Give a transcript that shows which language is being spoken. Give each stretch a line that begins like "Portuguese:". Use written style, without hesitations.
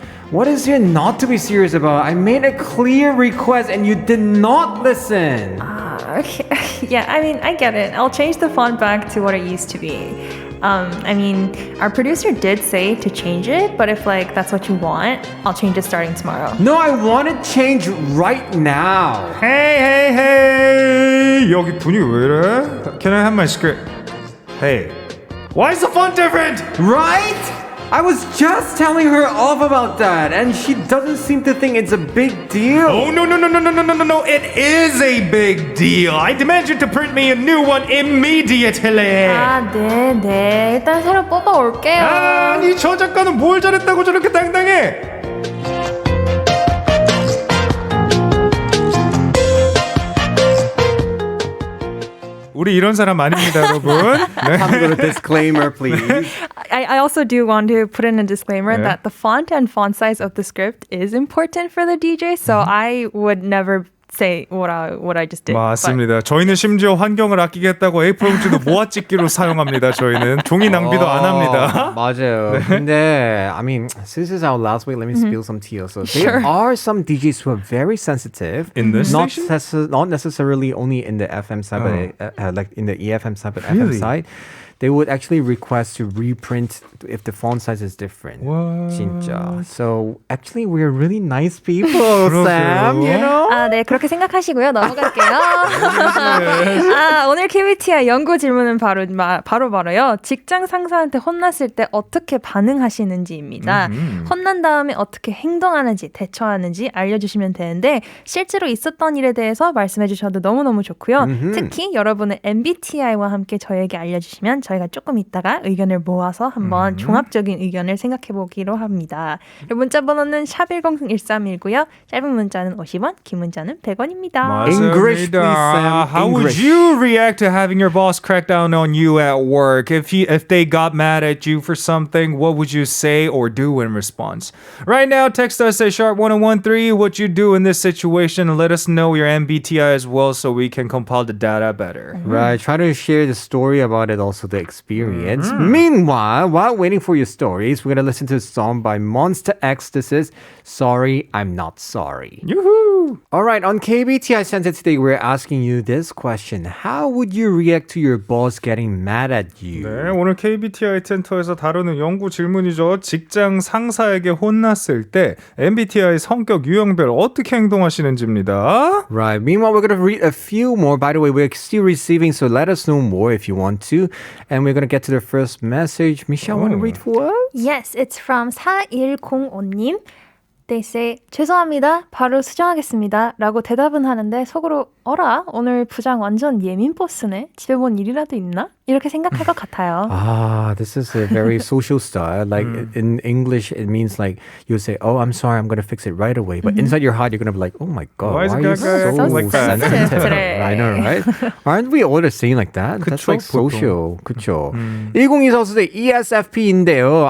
English: What is there not to be serious about? I made a clear request and you did not listen. Okay. Yeah, I mean, I get it. I'll change the font back to what it used to be. I mean, our producer did say to change it, but if like that's what you want, I'll change it starting tomorrow. No, I want to change right now.
Korean: Hey, 여기 분위기 왜 이래?
English: Can I have my script? Hey, why is the font different? Right? I was just telling her off about that, and she doesn't seem to think it's a big deal. Oh, no, it is a big deal. I demand you to print me a new one immediately.
Korean: 네. 일단 새로 뽑아올게요. 아니, 저 작가는 뭘 잘했다고 저렇게 당당해? 우리 이런 사람 아닙니다, 여러분. 네.
English: Have a little disclaimer, please. I also do want to put in a disclaimer that the font and font size of the script is important for the DJ, so I would never say what I just did.
Korean: 맞습니다. 저희는 심지어 환경을 아끼겠다고 A4 용지도 모아찍기로 사용합니다. 저희는 종이 낭비도 안 합니다. 맞아요.
English: 근데 I mean, since it's our last week, let me spill some tea also. There are some DJs who are very sensitive. In this not station? not necessarily only in the FM side, but like in the EFM side, but Really? FM side. They would actually request to reprint if the font size is different. What?
Korean: 진짜.
English: So actually, we're really nice people, Sam. You know.
Korean: 네, 그렇게 생각하시고요. 넘어갈게요. 오늘 KBTI 연구 질문은 바로요. 직장 상사한테 혼났을 때 어떻게 반응하시는지입니다. 혼난 다음에 어떻게 행동하는지, 대처하는지 알려주시면 되는데 실제로 있었던 일에 대해서 말씀해 주셔도 너무너무 좋고요. 특히 여러분의 MBTI와 함께 저에게 알려주시면 저희가 조금 있다가 의견을 모아서 한번 종합적인 의견을 생각해 보기로 합니다. 문자 번호는 샵101319요. 짧은 문자는 50원, 긴 문자는 100원입니다.
English: English, please, Sam. How would you react to having your boss crack down on you at work? If they got mad at you for something, what would you say or do in response? Right now, text us at #1013 what you do in this situation and let us know your MBTI as well so we can compile the data better. Right, try to share the story about it, also the experience. Meanwhile, while waiting for your stories, we're going to listen to a song by Monster X. This is Sorry, I'm Not Sorry. Yoo-hoo! All right, on KBTI Center today, we're asking you this question. How would you react to your boss getting mad at you?
Korean: 네, 오늘 KBTI 센터에서 다루는 연구 질문이죠. 직장 상사에게 혼났을 때 MBTI 성격 유형별 어떻게 행동하시는지입니다.
English: Right. Meanwhile, we're going to read a few more. By the way, we're still receiving, so let us know more if you want to. And we're going to get to the first message. Michelle, want to read for us? Yes, it's from 4105님. They say,
Korean: 죄송합니다. 바로 수정하겠습니다. 라고 대답은 하는데 속으로 어라? 오늘 부장 완전 예민 보스네. 집에 뭔 일이라도 있나? 이렇게 생각할 것 같아요.
English: This is a very social style. Like in English, it means like you say, "Oh, I'm sorry, I'm gonna fix it right away." But inside your heart, you're gonna be like, "Oh my god, Why is why it are you so like that?" sensitive?" today? I know, right? Aren't we all the same like that? That's like
Korean: 보통.
English: social.
Korean: 그쵸? 1024 ESFP인데요.